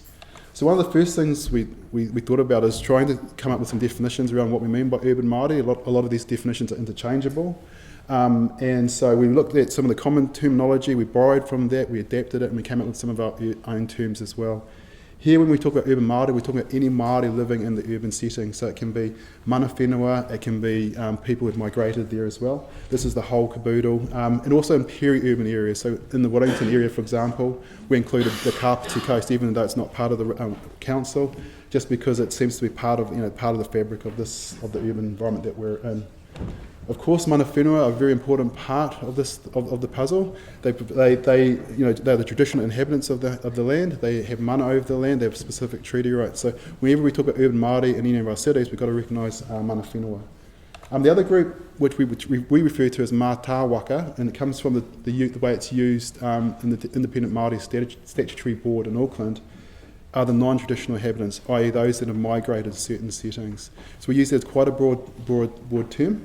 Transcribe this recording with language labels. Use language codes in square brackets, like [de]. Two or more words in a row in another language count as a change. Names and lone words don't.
[en] So one of the first things we thought about is trying to come up with some definitions around what we mean by urban Māori. A lot of these definitions are interchangeable. And so we looked at some of the common terminology, we borrowed from that, we adapted it, and we came up with some of our own terms as well. Here, when we talk about urban Māori, we're talking about any Māori living in the urban setting. So it can be [mi] mana whenua, [en] it can be people who've migrated there as well. This is the whole caboodle, and also in peri-urban areas. So in the Wellington area, for example, we included the Kapiti Coast, even though it's not part of the council, just because it seems to be part of the fabric of the urban environment that we're in. Of course, [mi] mana whenua [en] are a very important part of the puzzle. They're the traditional inhabitants of the land. They have mana over the land. They have specific treaty rights. So whenever we talk about urban Māori in any of our cities, we've got to recognise [mi] mana whenua. [en] The other group, which we refer to as mātāwaka, and it comes from the way it's used in the Independent Māori Statutory Board in Auckland, are the non-traditional inhabitants, i.e. those that have migrated to certain settings. So we use that as quite a broad term.